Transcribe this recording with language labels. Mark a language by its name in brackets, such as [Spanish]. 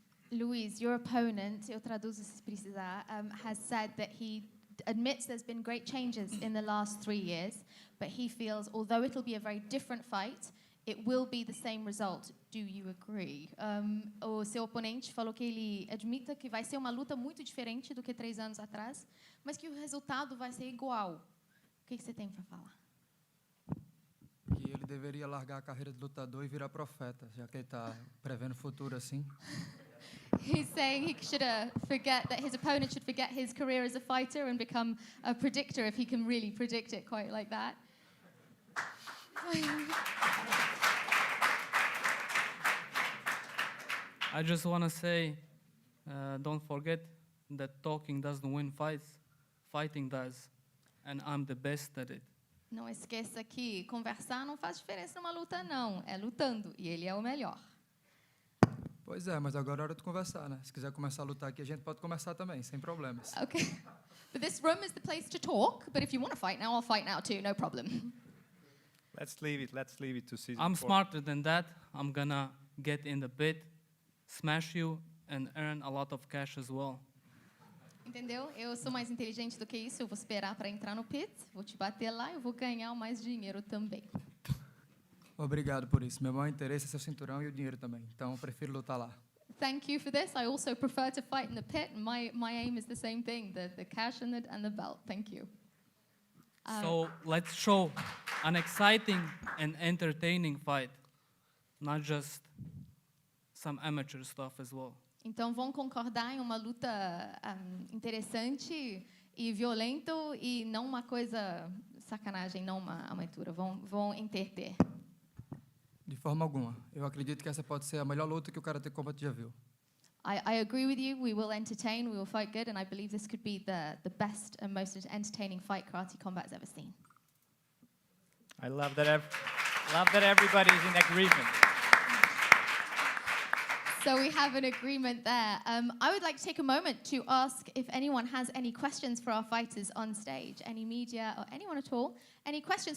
[English] Luis, your opponent, [Portuguese] eu traduzo se precisar, [English] has said that he admits there's been great changes in the last 3 years, but he feels, although it'll be a very different fight, it will be the same result. Do you agree? [Portuguese] O seu oponente falou que ele admita que vai ser uma luta muito diferente do que 3 anos atrás, mas que o resultado vai ser igual. O que você tem para falar? Que ele deveria largar a carreira de lutador e virar profeta, já que ele está prevendo o futuro assim. [English] He's saying he should forget that his opponent should forget his career as a fighter and become a predictor if he can really predict it quite like that. I just want to say, don't forget that talking doesn't win fights, fighting does, and I'm the best at it. [Portuguese] Não esqueça que conversar não faz diferença numa luta, não. É lutando, e ele é o melhor. Pois é, mas agora é hora de conversar, né? Se quiser começar a lutar aqui, a gente pode começar também, sem problemas. [English] Okay. But this room is the place to talk, but if you want to fight now, I'll fight now too, no problem. Let's leave it to season 4. I'm smarter than that. I'm gonna get in the pit, smash you, and earn a lot of cash as well. [Portuguese] Entendeu? Eu sou mais inteligente do que isso, eu vou esperar para entrar no pit, vou te bater lá e eu vou ganhar mais dinheiro também. Obrigado por isso. Meu maior interesse é seu cinturão e o dinheiro também. Então, eu prefiro lutar lá. [English] Thank you for this. I also prefer to fight in the pit. My aim is the same thing, the cash and the belt. Thank you. So let's show an exciting and entertaining fight, not just some amateur stuff as well. [Portuguese] Então vão concordar em uma luta interessante e violento e não uma coisa sacanagem, não uma aventura. Vão entreter. De forma alguma. Eu acredito que essa pode ser a melhor luta que o Karate Combat já viu. [English] I agree with you. We will entertain, we will fight good, and I believe this could be the best and most entertaining fight Karate Combat has ever seen. I love that everybody's in agreement. So we have an agreement there. I would like to take a moment to ask if anyone has any questions for our fighters on stage, any media or anyone at all. Any questions?